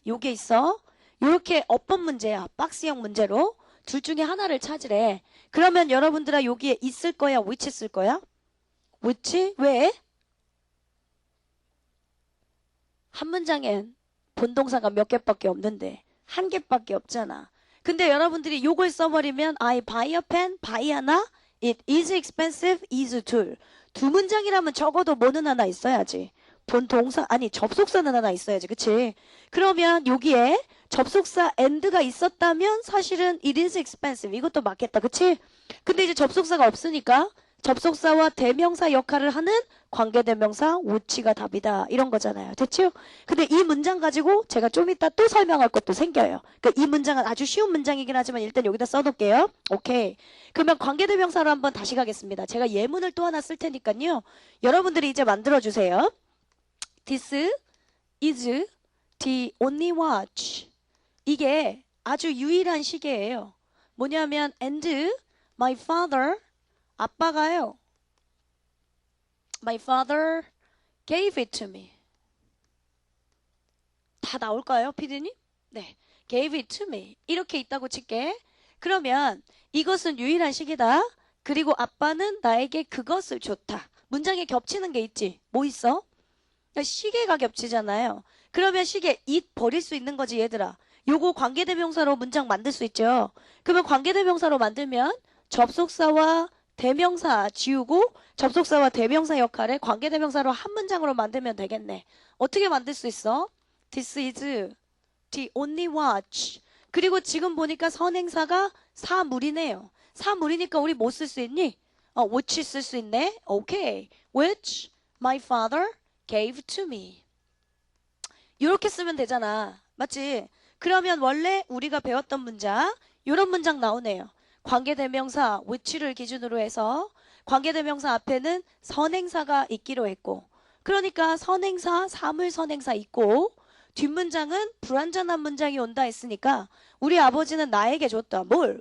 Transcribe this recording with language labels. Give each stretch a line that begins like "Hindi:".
Korean: 요게 있어. 요렇게 어법 문제야. 박스형 문제로. 둘 중에 하나를 찾으래. 그러면 여러분들아 여기에 있을 거야? which 쓸 거야? which? 왜? 한 문장엔 본동사가 몇 개밖에 없는데 한 개밖에 없잖아. 근데 여러분들이 요걸 써버리면
English: I buy a pen, buy 하나, it is expensive, is 둘.
Korean: 두 문장이라면 적어도 뭐는 하나 있어야지. 본동사, 아니 접속사는 하나 있어야지. 그치? 그러면 여기에 접속사 and가 있었다면 사실은
English: it is expensive.
Korean: 이것도 맞겠다. 그치? 근데 이제 접속사가 없으니까 접속사와 대명사 역할을 하는 관계대명사 which가 답이다. 이런 거잖아요. 됐죠? 근데 이 문장 가지고 제가 좀 이따 또 설명할 것도 생겨요. 그러니까 이 문장은 아주 쉬운 문장이긴 하지만 일단 여기다 써놓을게요. 오케이. 그러면 관계대명사로 한번 다시 가겠습니다. 제가 예문을 또 하나 쓸 테니까요. 여러분들이 이제 만들어주세요.
English: This is the only watch.
Korean: 이게 아주 유일한 시계예요. 뭐냐면
English: and my father,
Korean: 아빠가요.
English: My father gave it to me.
Korean: 다 나올까요, 피디님? 네.
English: gave it to me.
Korean: 이렇게 있다고 칠게. 그러면 이것은 유일한 시계다. 그리고 아빠는 나에게 그것을 줬다. 문장에 겹치는 게 있지. 뭐 있어? 시계가 겹치잖아요. 그러면 시계 it 버릴 수 있는 거지 얘들아. 요거 관계대명사로 문장 만들 수 있죠. 그러면 관계대명사로 만들면 접속사와 대명사 지우고 접속사와 대명사 역할을 관계대명사로 한 문장으로 만들면 되겠네. 어떻게 만들 수 있어?
English: This is the only watch.
Korean: 그리고 지금 보니까 선행사가 사물이네요. 사물이니까 우리 뭐 쓸 수 있니? which 쓸 수 있네. 오케이.
English: Which my father gave to me.
Korean: 이렇게 쓰면 되잖아. 맞지? 그러면 원래 우리가 배웠던 문장 이런 문장 나오네요. 관계대명사 which를 기준으로 해서 관계대명사 앞에는 선행사가 있기로 했고, 그러니까 선행사, 사물선행사 있고, 뒷문장은 불완전한 문장이 온다 했으니까 우리 아버지는 나에게 줬다. 뭘?